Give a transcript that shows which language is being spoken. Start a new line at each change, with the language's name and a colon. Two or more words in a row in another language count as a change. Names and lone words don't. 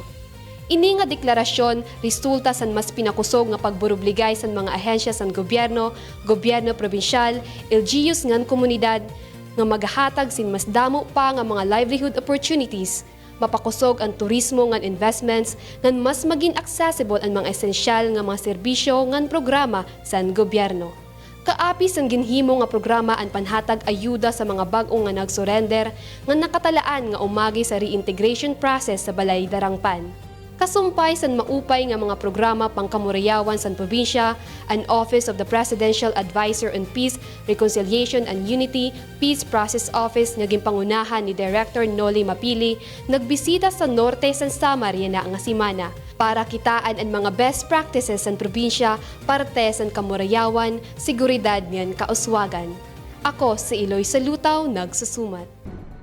Waray: Ini nga deklarasyon resulta san mas pinakusog nga pagburubligay san mga ahensya san gobyerno, gobyerno probinsyal, LGUs ngan komunidad, nga maghatag sin mas damo pa nga mga
English: livelihood opportunities,
Waray: mapakusog ang turismo ngan investments, ngan mas maging accessible ang mga esensyal nga mga serbisyo ngan programa san gobyerno.
Hiligaynon: Kaapi sang ginhimo nga programa ang panhatag ayuda sa mga bag-o nga nagsurrender nga nakatalaan nga umagi sa
English: reintegration process
Hiligaynon: sa Balay Darangpan.
Waray: Kasumpay san maupay nga mga programa pangkamurayawan san probinsya, ang Office of the Presidential Advisor on Peace, Reconciliation and Unity, Peace Process Office nga ginpangunahan ni Director Noli Mapili, nagbisita sa norte san Samar yana nga simana para kitaan ang mga
English: best practices
Waray: san probinsya parte san kamurayawan, seguridad ngan kauswagan. Ako si Eloy Salutaw, nagsusumat.